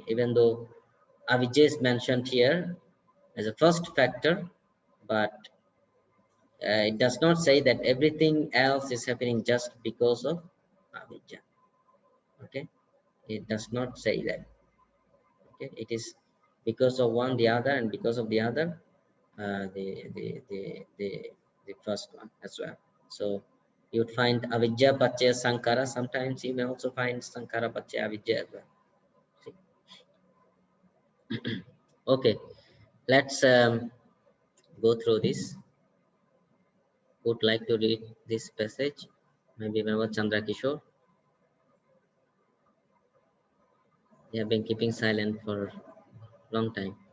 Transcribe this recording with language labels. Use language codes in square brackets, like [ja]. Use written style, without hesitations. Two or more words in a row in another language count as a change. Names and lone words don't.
[en] Even though avijja is mentioned here as a first factor, but it does not say that everything else is happening just because of avijja. Okay, it does not say that. Okay, it is because of one the other, and because of the other the first one as well. So you would find [pi] avijja paccaya sankara. [en] Sometimes you may also find [pi] sankara paccaya avijja [en] as well. See? Okay, let's go through this. Would like to read this passage? Maybe Mr. Chandra Kishore. You have been keeping silent for a long time.